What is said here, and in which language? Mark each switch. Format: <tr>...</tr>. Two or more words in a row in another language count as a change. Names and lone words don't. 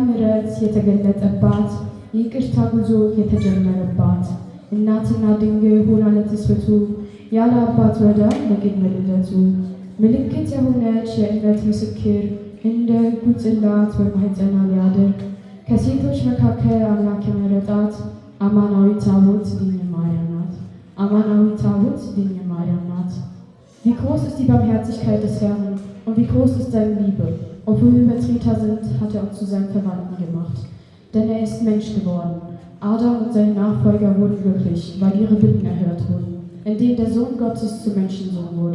<am>ምሕረት የተገለጠባት ይቅርታ ጉዞ የተጀመረባት እናትና ድንግል ሆና ለትስብእቱ ያለ አባት ወዳ ለቅድመ ልደቱ ምልክት የሆነች የእምነት ምስክር እንደ ሕጉ ጽላት በማኅፀኗ ሊያደርግ ከሴቶች መካከል አምላክ የመረጣት አማናዊ ታቦት ድንግል ማርያም ናት። አማናዊ ታቦት ድንግል ማርያም ናት።</am> <de>Wie groß ist die Barmherzigkeit des Herrn und wie groß ist seine Liebe. Obwohl wir Übertreter sind, hat er uns zu seinen Verwandten gemacht. Denn er ist Mensch geworden. Adam und seine Nachfolger wurden glücklich, weil ihre Bitten erhört wurden, indem der Sohn Gottes zum Menschensohn wurde.</de>